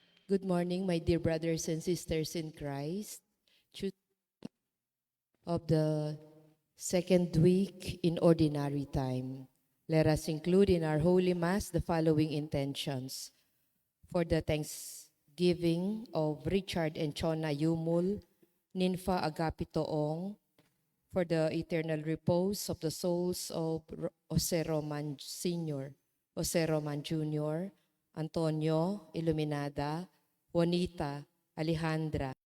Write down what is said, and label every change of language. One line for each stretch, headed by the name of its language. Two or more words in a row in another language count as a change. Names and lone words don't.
English: Good morning, my dear brothers and sisters in Christ. Truth of the second week in ordinary time. Let us include in our Holy Mass the following intentions. For the thanksgiving of Richard and Chona Yumul, Ninfa Agapitoong, for the eternal repose of the souls of Jose Roman Sr., Jose Roman Jr., Antonio Iluminada, Juanita, Alejandra,